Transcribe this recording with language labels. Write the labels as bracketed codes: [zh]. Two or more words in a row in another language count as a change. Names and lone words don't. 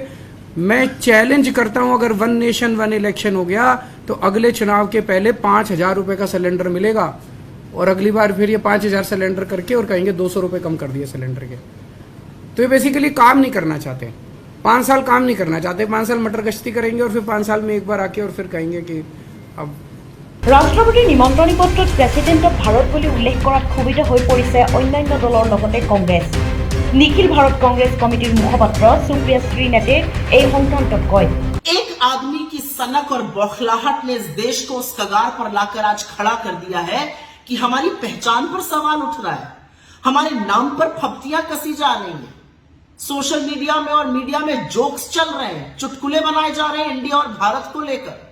[hi] मैं चैलेंज करता हूं अगर 1 नेशन 1 इलेक्शन हो गया तो अगले चुनाव के पहले 5,000 रुपए का सिलेंडर मिलेगा और अगली बार फिर ये 5,000 सिलेंडर करके और कहेंगे 200 रुपए कम कर दिए सिलेंडर के। तो ये बेसिकली काम नहीं करना चाहते, 5 साल काम नहीं करना चाहते, 5 साल मटर गश्ती करेंगे और फिर 5 साल में एक बार आके और फिर कहेंगे कि अब [as] ৰাষ্ট্ৰপতিৰ নিমন্ত্ৰণী পত্ৰত প্ৰেচিডেণ্টক ভাৰত বুলি উল্লেখ কৰাত ক্ষোভিত হৈ পৰিছে অন্যান্য দলৰ লগতে কংগ্ৰেছ। নিখিল ভাৰত কংগ্ৰেছ কমিটিৰ মুখপাত্ৰ সুপ্ৰিয়া শ্ৰীনাথে এই সংক্ৰান্তত কয়, [hi] एक आदमी की सनक और बौखलाहट ने इस देश को उस कगार पर लाकर आज खड़ा कर दिया है कि हमारी पहचान पर सवाल उठ रहा है, हमारे नाम पर फप्तियां कसी जा रही हैं, [en] social media [hi] में और मीडिया में जोक्स चल रहे हैं, चुटकुले बनाए जा रहे हैं इंडिया और भारत को लेकर।